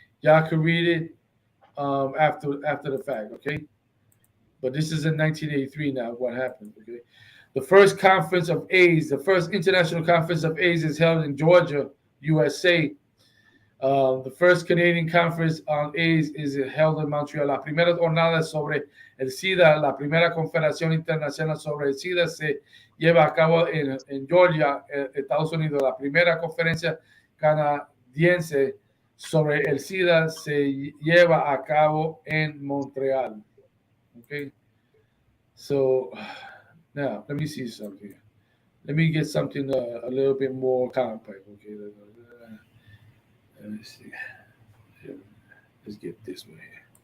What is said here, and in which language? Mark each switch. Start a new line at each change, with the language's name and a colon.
English: Y'all can read it after the fact. Okay. But this is in 1983 now. What happened? Okay. The first conference of AIDS, the first international conference of AIDS is held in Georgia, USA. The first Canadian conference on AIDS is held in Montreal.
Spanish: La primera jornada sobre el SIDA, la primera confederación internacional sobre el SIDA se lleva a cabo en Georgia, Estados Unidos. La primera conferencia canadiense sobre el SIDA se lleva a cabo en Montreal.
English: Okay. So now let me see something. Let me get something a little bit more compact. Okay. Let me see. Let's get this one here.